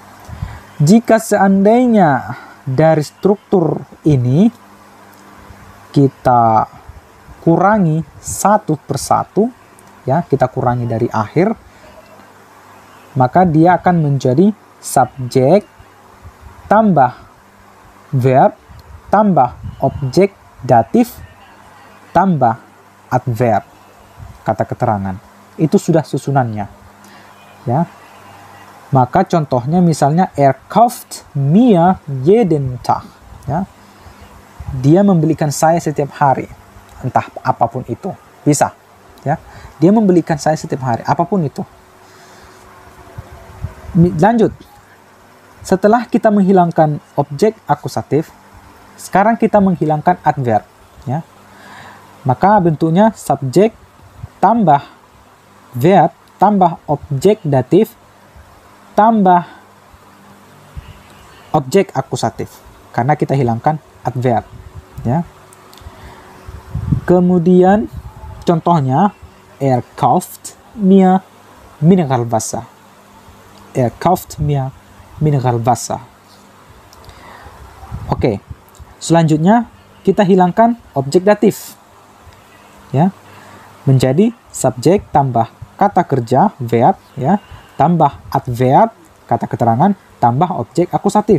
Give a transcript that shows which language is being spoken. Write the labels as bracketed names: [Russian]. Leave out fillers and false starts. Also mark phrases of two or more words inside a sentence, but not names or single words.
[Indonesian] Jika seandainya dari struktur ini kita kurangi satu persatu, ya, kita kurangi dari akhir, maka dia akan menjadi subjek tambah verb tambah objek datif tambah adverb, kata keterangan. Itu sudah susunannya, ya. Maka contohnya misalnya [German] kauft mir jeden Tag, [Indonesian] ya. Dia membelikan saya setiap hari, entah apapun itu, bisa, ya. Dia membelikan saya setiap hari, apapun itu. Lanjut, setelah kita menghilangkan objek akusatif, sekarang kita menghilangkan adverb, ya. Maka bentuknya subjek tambah verb tambah objek datif tambah objek akusatif, karena kita hilangkan adverb, ya. Kemudian contohnya [German] kauft mir Mineralwasser. Kauft mir Mineralwasser. [Indonesian] Oke. Selanjutnya kita hilangkan objek datif, ya. Menjadi subjek tambah kata kerja verb, ya, tambah adverb kata keterangan tambah objek akusatif.